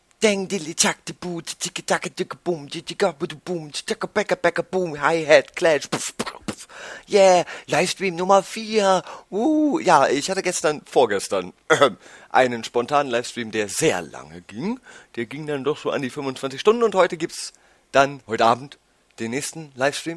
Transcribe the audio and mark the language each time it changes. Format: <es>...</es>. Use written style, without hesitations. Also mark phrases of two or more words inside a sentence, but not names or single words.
<de>dang, dilly, tack, the boot, ticka, tacka, ticka, boom, ticka, boom, ticka, becka, boom, Hi-Hat, Clash, yeah, Livestream Nummer 4, ja, ich hatte vorgestern, einen spontanen Livestream, der sehr lange ging, der ging dann doch so an die 25 Stunden und heute gibt's dann, heute Abend, den nächsten Livestream.</de>